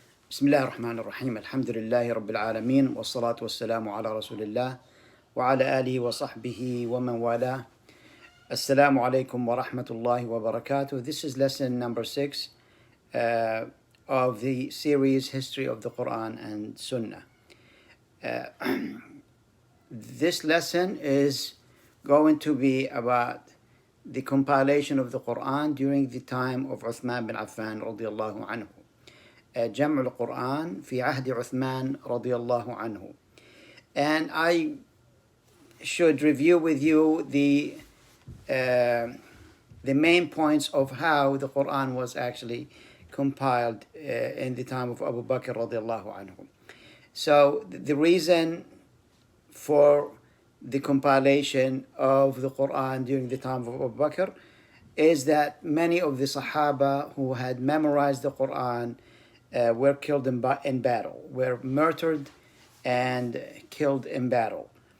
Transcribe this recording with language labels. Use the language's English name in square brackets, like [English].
[Arabic] بسم الله الرحمن الرحيم الحمد لله رب العالمين والصلاة والسلام على رسول الله وعلى آله وصحبه ومن والاه. Assalamu alaikum wa rahmatullahi wa barakatuh. [English] This is lesson number 6 of the series History of the Quran and Sunnah. This lesson is going to be about the compilation of the Quran during the time of Uthman bin Affan radiallahu anhu. [Arabic] جمع القرآن في عهد عثمان رضي الله عنه. [English] And I should review with you the main points of how the Quran was actually compiled in the time of Abu Bakr radiallahu anhu. So the reason for the compilation of the Quran during the time of Abu Bakr is that many of the Sahaba who had memorized the Quran were killed in battle, were murdered and killed in battle.